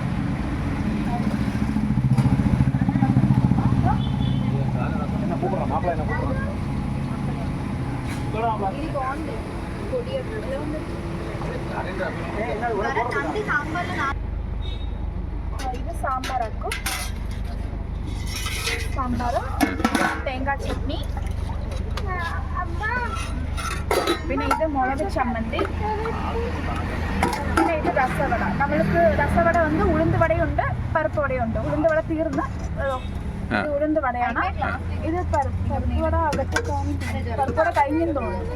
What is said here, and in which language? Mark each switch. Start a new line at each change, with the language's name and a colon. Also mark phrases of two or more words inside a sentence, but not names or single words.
Telugu: మాపలైనా ఇది బాగుంది. పొడి ఎట్లా ఉంది? ఇది సాంబార్ అక్కు, సాంబారు,
Malayalam: തേങ്ങാ ചട്നി, പിന്നെ ഇത് മുളക് ചമ്മന്തി, പിന്നെ ഇത് രസവട. നമ്മൾക്ക് രസവട വന്ന് ഉഴുന്ന് വടയുണ്ട്, പരിപ്പ് വടയുണ്ട്. ഉഴുന്ന് വട തീർന്ന് ഇത് ഉഴുന്ന് വടയാണ്. ഇത് പരിപ്പ് വട അകത്ത് പരിപ്പ് വട കഴിഞ്ഞെന്ന് തോന്നുന്നു.